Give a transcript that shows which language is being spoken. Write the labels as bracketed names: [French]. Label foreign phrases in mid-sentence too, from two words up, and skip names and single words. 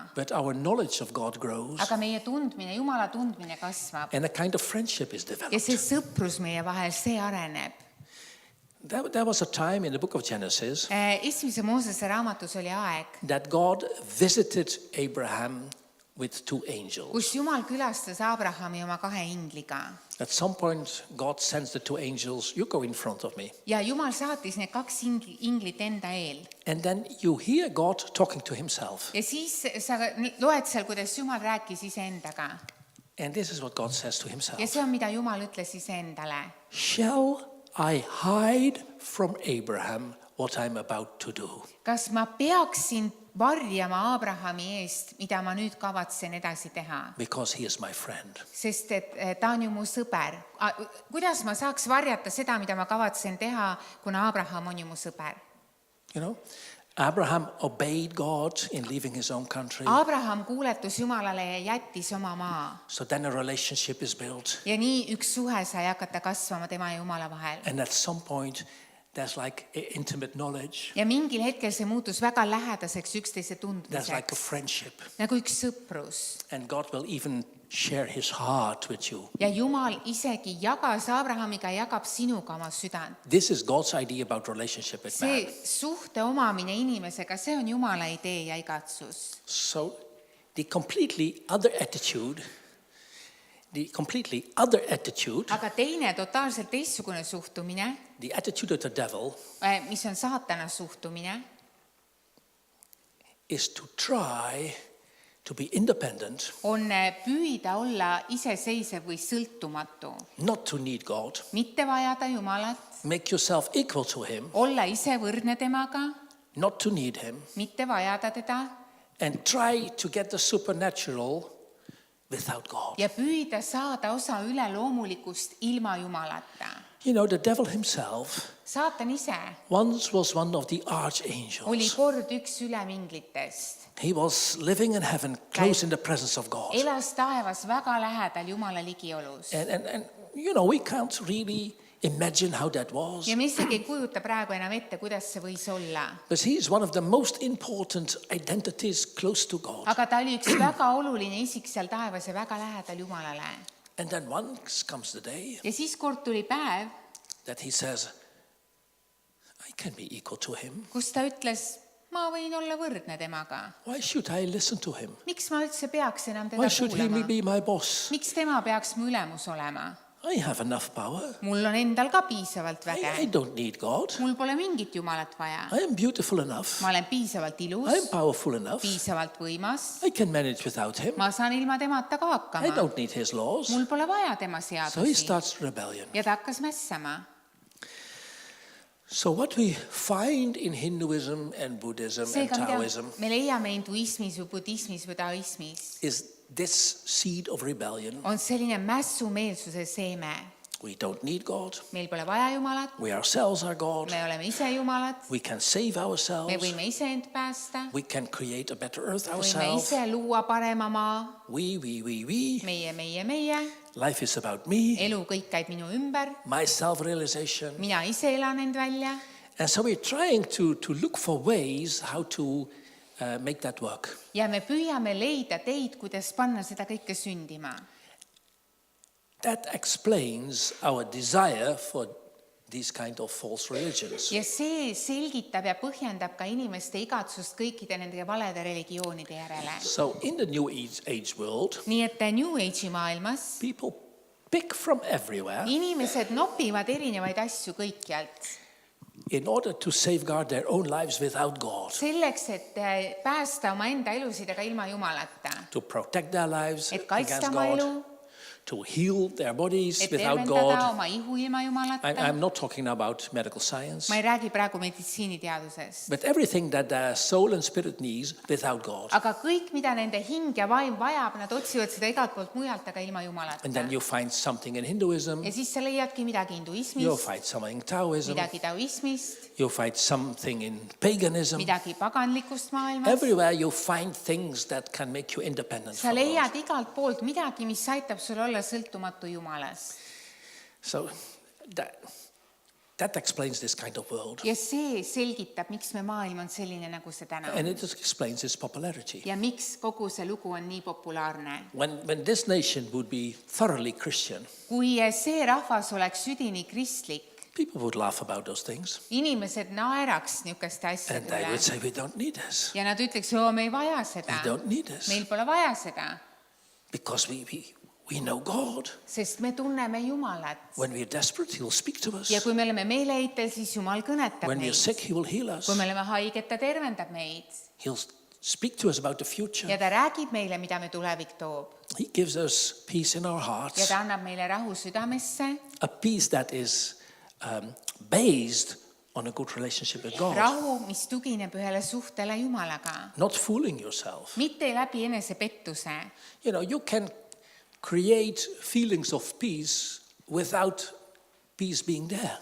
[English] but our knowledge of God grows, [Estonian] aga meie tundmine, Jumala tundmine kasvab [English] and a kind of friendship is [Estonian] ja [English] developed. [Estonian] see sõprus meie vahel, see areneb. [English] There was a time in the book of Genesis [Estonian] Esimese Moosese raamatus oli aeg, [English] that God visited Abraham with 2 angels. [Estonian] kus Jumal külastas Abrahami oma 2 ingliga [English] At some point, God sends the 2 angels, you go in front of me. [Estonian] ja Jumal saatis need 2 inglit enda eel. [English] And then you hear God talking to himself. [Estonian] Ja siis sa loed seal, kuidas Jumal rääkis iseendaga. [English] And this is what God says to himself. [Estonian] Ja see on, mida Jumal ütles iseendale. [English] Shall I hide from Abraham what I'm about to do? [Estonian] Kas ma peaksin varjama Abrahami eest, mida ma nüüd kavatsen edasi teha? [English] Because he is my friend. [Estonian] Sest et ta on ju mu sõber. Kuidas ma saaks varjata seda, mida ma kavatsen teha, kuna Abraham on ju mu sõber? [English] You know, Abraham obeyed God in leaving his own country. [Estonian] Abraham kuuletus Jumalale ja jättis oma maa. [English] So then a relationship is built. [Estonian] Ja nii üks suhe sai hakata kasvama tema ja Jumala vahel. [English] And at some point, there's like intimate knowledge. [Estonian] Ja mingil hetkel see muutus väga lähedaseks üksteise [English] There's like a [Estonian] tundmiseks. [English] friendship. [Estonian] Nagu üks sõprus. [English] And God will even share his heart with you. [Estonian] Ja Jumal isegi jagas Abrahamiga, jagab sinuga oma südant. [English] This is God's idea about relationship with man. [Estonian] See suhte omamine inimesega, see on Jumala idee ja igatsus. [English] So the completely other attitude, [Estonian] Aga teine totaalselt teistsugune suhtumine, [English] the attitude of the devil [Estonian] mis on saatana suhtumine, [English] is to try to be independent, [Estonian] on püüda olla iseseisev või sõltumatu. [English] not to need God, [Estonian] Mitte vajada Jumalat, [English] make yourself equal to him, [Estonian] olla ise võrdne temaga, [English] not to need him, [Estonian] mitte vajada teda [English] and try to get the supernatural without God. [Estonian] ja püüda saada osa üleloomulikust ilma Jumalata. [English] You know, the devil himself [Estonian] Saatan ise [English] once was one of the [Estonian] oli [English] archangels. [Estonian] kord üks üleminglitest. [English] He was living in heaven, close in the presence of God. [Estonian] Elas taevas väga lähedal Jumala ligiolus. [English] And you know, we can't really imagine how that was. [Estonian] Ja me isegi ei kujuta praegu enam ette, kuidas see võis olla. [English] But he is one of the most important identities close to God. [Estonian] Aga ta oli üks väga oluline isik seal taevas ja väga lähedal Jumalale. [English] And then once comes the day [Estonian] Ja siis kord tuli päev, [English] that he says, I can be equal to him. [Estonian] kus ta ütles, ma võin olla võrdne temaga. [English] Why should I listen to him? [Estonian] Miks ma üldse peaks enam teda [English] Why should he [Estonian] kuulama? [English] be my boss? [Estonian] Miks tema peaks mu ülemus olema? [English] I have enough power. [Estonian] Mul on endal ka piisavalt [English] I [Estonian] väge. [English] don't need God. [Estonian] Mul pole mingit Jumalat vaja. [English] I am beautiful enough. [Estonian] Ma olen piisavalt [English] I am [Estonian] ilus, [English] powerful enough. [Estonian] piisavalt võimas. [English] I can manage without him. [Estonian] Ma saan ilma temata ka [English] I [Estonian] hakkama. [English] don't need his laws. [Estonian] Mul pole vaja tema [English] So he [Estonian] seadusi. [English] starts rebellion. [Estonian] Ja ta hakkas mässama. [English] So what we find in Hinduism and Buddhism and [Estonian] Seega, mida [English] Taoism [Estonian] me leiame hinduismis või budismis või taoismis, [English] is this seed of rebellion. [Estonian] on selline mässumeelsuse seeme. [English] We don't need God. [Estonian] Meil pole vaja Jumalat, [English] We ourselves are God. [Estonian] me oleme ise Jumalad, [English] We can save [Estonian] me [English] ourselves. [Estonian] võime ise end päästa, [English] We can create a better earth [Estonian] võime [English] ourselves. [Estonian] ise luua parema maa, [English] We. [Estonian] meie. [English] Life is about me, [Estonian] Elu kõik käib minu ümber, [English] my self-realization. [Estonian] mina ise elan end välja. [English] And so we're trying to look for ways how to make that work. [Estonian] Ja me püüame leida teid, kuidas panna seda kõike sündima. [English] That explains our desire for these kind of false religions. [Estonian] Ja see selgitab ja põhjendab ka inimeste igatsust kõikide nende valede religioonide järele. [English] So in the New Age world, [Estonian] Nii et New Age'i maailmas [English] people pick from everywhere [Estonian] inimesed nopivad erinevaid asju kõikjalt. [English] in order to safeguard their own lives without God, [Estonian] Selleks, et päästa oma enda elusid, aga ilma Jumalata. [English] to protect their lives [Estonian] Et [English] against [Estonian] kaitsta oma [English] God, [Estonian] elu, [English] to heal their bodies [Estonian] et [English] without [Estonian] tervendada [English] God. [Estonian] oma ihu ilma Jumalata. [English] I'm not talking about medical science, [Estonian] Ma ei räägi praegu meditsiiniteadusest. [English] but everything that their soul and spirit needs without God. [Estonian] Aga kõik, mida nende hing ja vaim vajab, nad otsivad seda igalt poolt mujalt, aga ilma Jumalata. [English] And then you find something in Hinduism, [Estonian] Ja siis sa leiadki midagi [English] you'll [Estonian] hinduismist, [English] find something in Taoism, [Estonian] midagi taoismist, [English] you'll find something in paganism. [Estonian] midagi paganlikust maailmast. [English] Everywhere you find things that can make you independent [Estonian] Sa [English] from God. [Estonian] leiad igalt poolt midagi, mis aitab sul olla sõltumatu Jumalast. [English] So that explains this kind of world. [Estonian] ja see selgitab, miks me maailm on selline, nagu see täna [English] And [Estonian] on. [English] it just explains its popularity. [Estonian] Ja miks kogu see lugu on nii populaarne. [English] When this nation would be thoroughly Christian, [Estonian] Kui see rahvas oleks südini kristlik, [English] people would laugh about those things. [Estonian] inimesed naeraks niisuguste [English] And [Estonian] asjade [English] they [Estonian] üle [English] would say, we don't need this. [Estonian] ja nad ütleks, me ei vaja seda, [English] We don't need this. [Estonian] meil pole vaja seda, [English] Because we know God. [Estonian] sest me tunneme Jumalat. [English] When we are desperate, He will speak to us. [Estonian] Ja kui me oleme meeleheitel, siis Jumal kõnetab [English] When we are [Estonian] meid. [English] sick, He will heal us. [Estonian] Kui me oleme haiged, ta tervendab meid. [English] He'll speak to us about the future. [Estonian] Ja ta räägib meile, mida me tulevik toob. [English] He gives us peace in our [Estonian] Ja [English] hearts. [Estonian] ta annab meile rahu südamesse, [English] A peace that is based on a good relationship with God. [Estonian] rahu, mis tugineb ühele suhtele Jumalaga. [English] Not fooling yourself. [Estonian] Mitte läbi enesepettuse. [English] You know, you can create feelings of peace without peace being there.